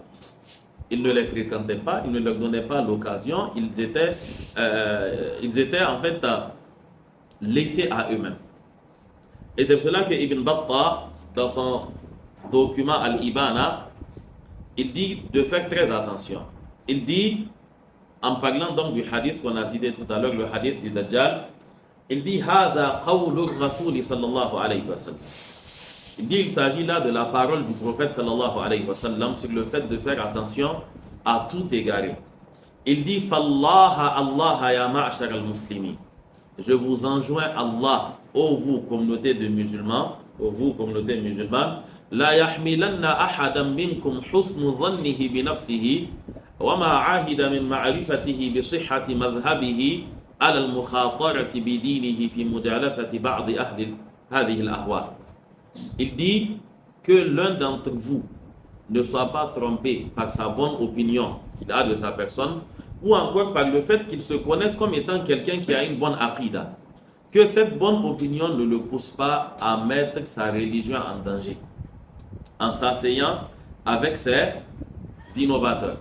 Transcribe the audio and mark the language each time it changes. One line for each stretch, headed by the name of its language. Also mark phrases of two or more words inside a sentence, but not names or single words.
French: Ils ne les fréquentaient pas, ils ne leur donnaient pas l'occasion, ils étaient en fait laissés à eux-mêmes. Et c'est pour cela que Ibn Battah, dans son document Al-Ibana, il dit de faire très attention. Il dit, en parlant donc du hadith qu'on a cité tout à l'heure, le hadith du Dajjal, il dit
Arabic: هذا قول رسول صلى الله عليه وسلم.
French: Il dit il s'agit là de la parole du prophète
Arabic: صلى الله عليه وسلم
French: sur le fait de faire attention à tout égaré. Il dit
Arabic: فالله الله يا معشر المسلمين.
French: Je vous enjoins Allah, ô vous communauté de musulmans, ô vous communauté musulmane,
Arabic: لا يحملن أحدا منكم حسن ظنه بنفسه وما عهد من معرفته بصحة مذهبه على المخاطرة بدينه في مجالسة بعض أهل هذه الأهواء.
French: Il dit que l'un d'entre vous ne soit pas trompé par sa bonne opinion qu'il a de sa personne, ou encore par le fait qu'il se connaisse comme étant quelqu'un qui a une bonne aqida. Que cette bonne opinion ne le pousse pas à mettre sa religion en danger, en s'asseyant avec ses innovateurs.